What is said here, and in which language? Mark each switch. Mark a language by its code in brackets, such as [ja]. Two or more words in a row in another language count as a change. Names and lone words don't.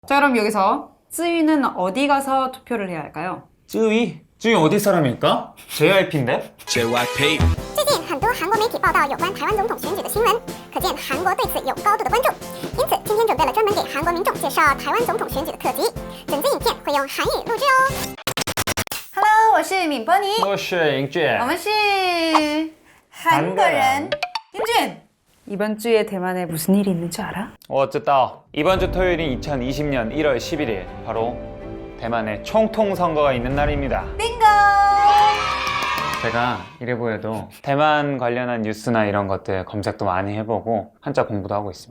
[ko] 자, 그럼 여기서 쯔위는 어디 가서 투표를 해야 할까요? 쯔위? 쯔위 어디 사람일까? JYP인데? JYP [zh] 最近很多韩国媒体报道有关台湾总统选举的新闻，可见韩国对此有高度的关注。因此，今天准备了专门给韩国民众介绍台湾总统选举的特辑，整支影片会用韩语录制哦。Hello， 我是敏波尼，我是英俊。我们是韩国人。英俊， [ko] 이번 주에 대만에 무슨 일이 있는 줄 알아? 어쨌다. 이번 주 토요일인 2020년 1월 11일 바로 대만의 총통선거가 있는 날입니다. 빙고! 제가 이래 보여도 대만 관련한 뉴스나 이런 것들 검색도 많이 해보고 한자 공부도 하고 있습니다.